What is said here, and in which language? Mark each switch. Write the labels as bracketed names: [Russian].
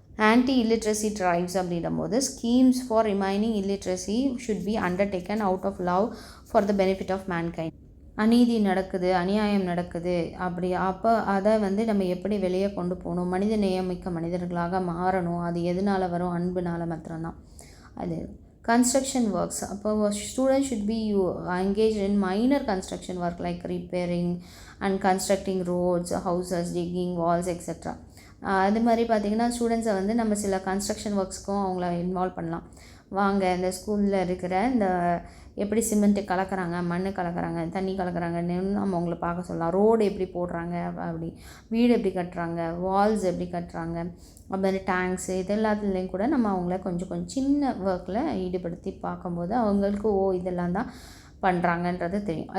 [English] Anti illiteracy drives அப்படின்னும்போது schemes for remaining illiteracy should be undertaken out of love for the benefit of mankind. [Tamil] அநீதி நடக்குது, அநியாயம் நடக்குது, அப்போ அதை வந்து நம்ம எப்படி வெளியே கொண்டு போகணும், மனித நேயமிக்க மனிதர்களாக மாறணும். அது எதனால் வரும், அன்புனால் மாத்திரம்தான். [English] அது construction works, அப்போ students should be engaged in minor construction work like repairing and constructing roads, houses, digging walls, etc. [Tamil] அது மாதிரி பார்த்திங்கன்னா ஸ்டூடெண்ட்ஸை வந்து நம்ம சில கன்ஸ்ட்ரக்ஷன் ஒர்க்ஸ்க்கும் அவங்கள இன்வால்வ் பண்ணலாம். வாங்க, இந்த ஸ்கூலில் இருக்கிற இந்த எப்படி சிமெண்ட்டு கலக்கிறாங்க, மண் கலக்கிறாங்க, தண்ணி கலக்கிறாங்கன்னு நம்ம அவங்கள பார்க்க சொல்லலாம். ரோடு எப்படி போடுறாங்க, அப்படி வீடு எப்படி கட்டுறாங்க, வால்ஸ் எப்படி கட்டுறாங்க, அப்புறம் டேங்க்ஸு, இது எல்லாத்துலேயும் கூட நம்ம அவங்கள கொஞ்சம் சின்ன ஒர்க்கில் ஈடுபடுத்தி பார்க்கும்போது அவங்களுக்கு இதெல்லாம் தான் பண்ணுறாங்கன்றது தெரியும்.